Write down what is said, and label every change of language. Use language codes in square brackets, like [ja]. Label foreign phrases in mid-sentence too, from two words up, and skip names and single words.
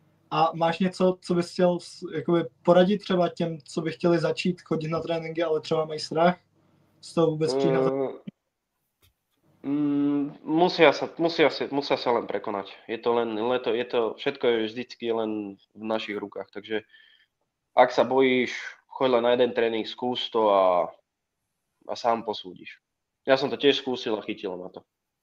[cs] A máš něco, co bys chtěl jakoby poradit třeba těm, co by chtěli začít chodit na tréninky, ale třeba mají strach z toho vůbec přijít na to? [sk] Musia sa len prekonať. Je to všetko je vždycky len v našich rukách, takže ak sa bojíš, choď len na jeden tréning, skús to a sám posúdiš. Ja som to tiež skúsil a chytilo ma to.